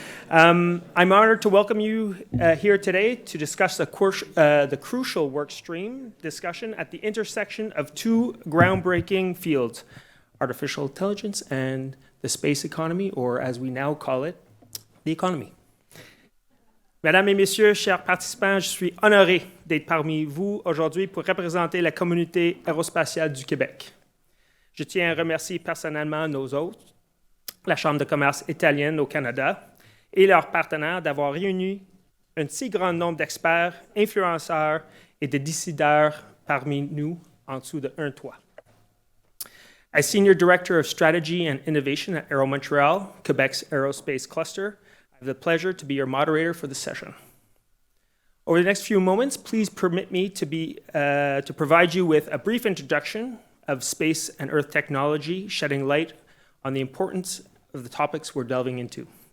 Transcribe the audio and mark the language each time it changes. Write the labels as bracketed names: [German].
[English] I'm honored to welcome you here today to discuss the crucial work stream discussion at the intersection of two groundbreaking fields, artificial intelligence and the space economy, or as we now call it, the economy. [French] Mesdames et messieurs, chers participants, je suis honoré d'être parmi vous aujourd'hui pour représenter la communauté aérospatiale du Québec. Je tiens à remercier personnellement nos hôtes, la Chambre de commerce italienne au Canada et leurs partenaires d'avoir réuni un si grand nombre d'experts, influenceurs et de décideurs parmi nous en dessous d'un toit. [English] As Senior Director of Strategy and Innovation at Aéro Montréal, Quebec's aerospace cluster, I have the pleasure to be your moderator for this session. Over the next few moments, please permit me to provide you with a brief introduction of space and Earth technology, shedding light on the importance of the topics we're delving into.